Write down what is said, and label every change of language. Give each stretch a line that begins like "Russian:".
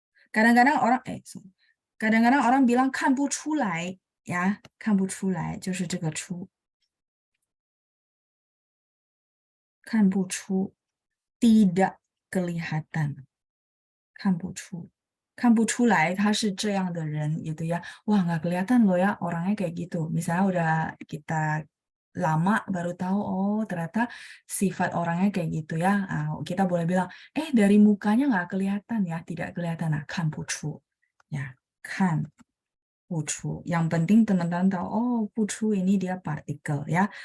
Indonesian: Kadang-kadang orang kadang-kadang orang bilang 看不出来 ya,
Chinese: 看不出来就是这个出.
Indonesian: 看不出 tidak kelihatan.
Chinese: 看不出. 看不出来他是这样的人
Indonesian: gitu ya. Wah, nggak kelihatan loh ya orangnya kayak gitu. Misalnya udah kita lama baru tahu, oh ternyata sifat orangnya kayak gitu ya. Kita boleh bilang, dari mukanya nggak kelihatan ya, tidak kelihatan. Nah, 看不出. Ya, 看不出.Yang penting teman-teman tahu, oh 不出 ini dia partikel ya.